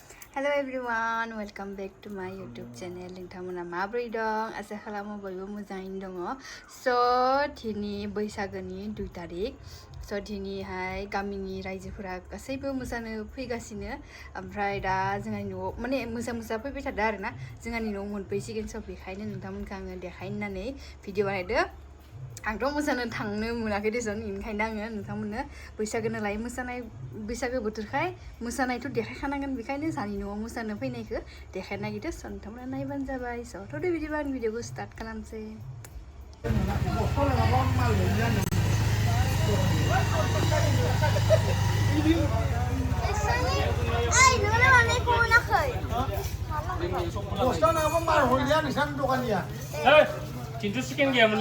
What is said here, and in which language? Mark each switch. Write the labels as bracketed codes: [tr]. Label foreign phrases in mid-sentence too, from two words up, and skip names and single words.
[en] Hello everyone, welcome back to my YouTube channel. [brx] नोंथांमोना माबोरै दं? आसा खालामो बयबो मोजाङैनो दङ. So दिनै बैसागोनि 2 तारिख. So दिनैहाय गामिनि रायजोफोरा गासैबो मोसानो फैगासिनो. ओमफ्राय दा जोंहानि न'आव माने मोसा फैबाय थादों आरोना. जोंहानि न'आव मोनफैसिगोन, so बेखायनो नोंथांमोनखौ आङो देखायनो होननानै भिडिअ बानायदो. आंथ' मोसानो थांनो मोनाखै देसन, बेनिखायनो आङो नोंथांमोननो बैसागो नालाय बैसागो बोथोरखाय मोसानायथ' देखायखानांगोन, बेखायनो जोंहानि न'आव मोसानो फैनायखौ देखायनो नागिरदों. स' नोंथांमोना नायबानो जाबाय. स' थ' बिदिबा आं भिडिअखौ स्टार्ट खालामसै. Cintu skin gaya mana?